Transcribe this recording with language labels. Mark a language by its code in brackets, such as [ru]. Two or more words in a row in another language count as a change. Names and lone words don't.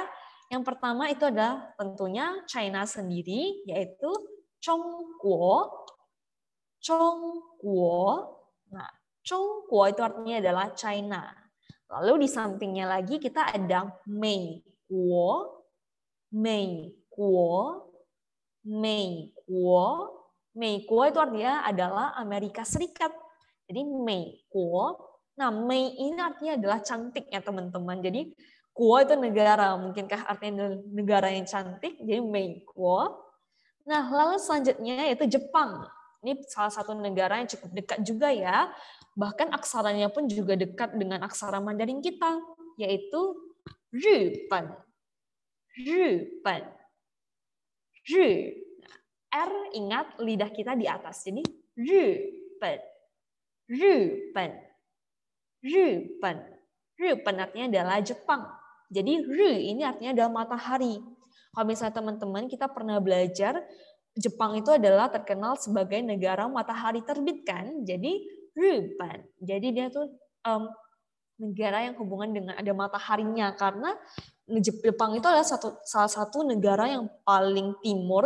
[id] Yang pertama itu adalah tentunya China sendiri, yaitu Zhongguo. Zhongguo. Nah, Zhongguo itu artinya adalah China. Lalu di sampingnya lagi kita ada Meiguo. Meiguo. Meikuo. Meikuo itu artinya adalah Amerika Serikat. Jadi Meikuo. Nah, Mei ini artinya adalah cantik ya teman-teman. Jadi kuo itu negara. Mungkinkah artinya negara yang cantik? Jadi Meikuo. Nah, lalu selanjutnya yaitu Jepang. Ini salah satu negara yang cukup dekat juga ya. Bahkan aksaranya pun juga dekat dengan aksara Mandarin kita, yaitu 日本. 日本. R ingat lidah kita di atas. Jadi 日本.日本. 日本.日本 artinya adalah Jepang. Jadi ini artinya adalah matahari. Kalau misalnya teman-teman kita pernah belajar Jepang itu adalah terkenal sebagai negara matahari terbit kan. Jadi 日本. Jadi dia tuh negara yang hubungan dengan ada mataharinya karena Jepang itu adalah salah satu negara yang paling timur.